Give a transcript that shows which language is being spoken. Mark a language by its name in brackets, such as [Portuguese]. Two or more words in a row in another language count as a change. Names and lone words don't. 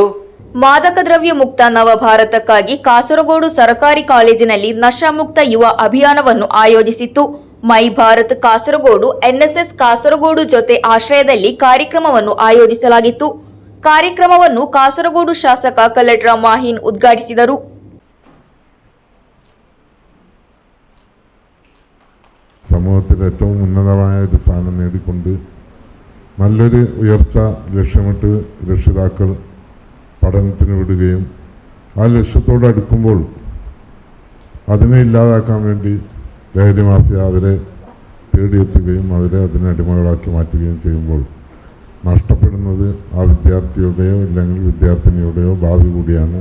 [Kannada] ಮಾದಕ ದ್ರವ್ಯ ಮುಕ್ತ ನವ ಭಾರತಕ್ಕಾಗಿ ಕಾಸರಗೋಡು ಸರ್ಕಾರಿ ಕಾಲೇಜಿನಲ್ಲಿ ನಶಾಮುಕ್ತ ಯುವ ಅಭಿಯಾನವನ್ನು ಆಯೋಜಿಸಿತ್ತು. ಮೈ ಭಾರತ್ ಕಾಸರಗೋಡು ಎನ್ಎಸ್ಎಸ್ ಕಾಸರಗೋಡು ಜೊತೆ ಆಶ್ರಯದಲ್ಲಿ ಕಾರ್ಯಕ್ರಮವನ್ನು ಆಯೋಜಿಸಲಾಗಿತ್ತು. ಕಾರ್ಯಕ್ರಮವನ್ನು ಕಾಸರಗೋಡು ಶಾಸಕ ಕಲ್ಲಟ್ರ ಮಾಹಿನ್ ಉದ್ಘಾಟಿಸಿದರು. [Malayalam] സമൂഹത്തിൽ ഏറ്റവും ഉന്നതമായ ഒരു സ്ഥാനം നേടിക്കൊണ്ട് നല്ലൊരു ഉയർച്ച ലക്ഷ്യമിട്ട് രക്ഷിതാക്കൾ പഠനത്തിന് വിടുകയും ആ ലക്ഷ്യത്തോട് അടുക്കുമ്പോൾ അതിനെ ഇല്ലാതാക്കാൻ വേണ്ടി ലഹരി മാഫിയ അവരെ തേടിയെത്തുകയും അവരെ അതിനെ അടിമകളാക്കി മാറ്റുകയും ചെയ്യുമ്പോൾ നഷ്ടപ്പെടുന്നത് ആ വിദ്യാർത്ഥിയുടെയോ ഇല്ലെങ്കിൽ വിദ്യാർത്ഥിനിയുടെയോ ഭാവി കൂടിയാണ്.